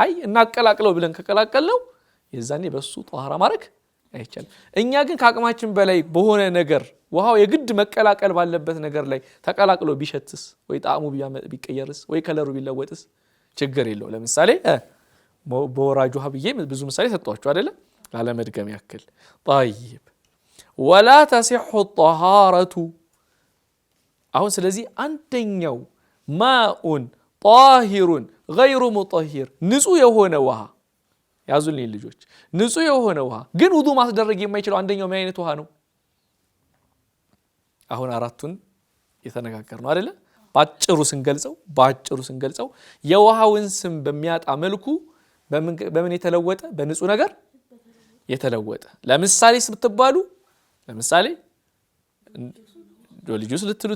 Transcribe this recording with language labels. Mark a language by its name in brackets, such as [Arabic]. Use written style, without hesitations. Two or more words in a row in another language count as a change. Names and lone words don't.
[Amharic] አይ እናቀላቅለው ብለን ከቀላቀል ነው የዛኔ በሱ ጧሃራ ማድረግ አይቻልም እኛ ግን ከአቅማችን በላይ በሆነ ነገር ውሃው የግድ መቀላቀል ባለበት ነገር ላይ ተቀላቅሎ ቢሸትስ ወይ ጣዕሙ ቢቀየርስ ወይ ከለሩ ቢለወጥስ ችግር የለው ለምሳሌ በወራጅ ውሃ ብዬ ብዙ ምሳሌ ሰጥቷችሁ አይደለ ላለመድገም ያክል [Arabic] طيب ولا تصح الطهارة [Amharic] አሁን ስለዚህ አንደኛው ማኡን [Arabic] طاهر غير مطهر [Amharic] ንጹህ የሆነ ውሃ ያዙልኝ ልጆች ንጹህ የሆነ ውሃ ግን ውዱ ማስደረግ የማይችለው አንደኛው ምን አይነት ውሃ ነው አሁን አራቱን የተነጋገር ነው አይደለ ባጭሩ ስንገልጸው የውሃውን ስም በሚያጣ መልኩ በምን የተለወጠ በንጹህ ነገር የተለወጠ ለምሳሌ ስትባሉ ለምሳሌ ጆሊጁስ ልትሉ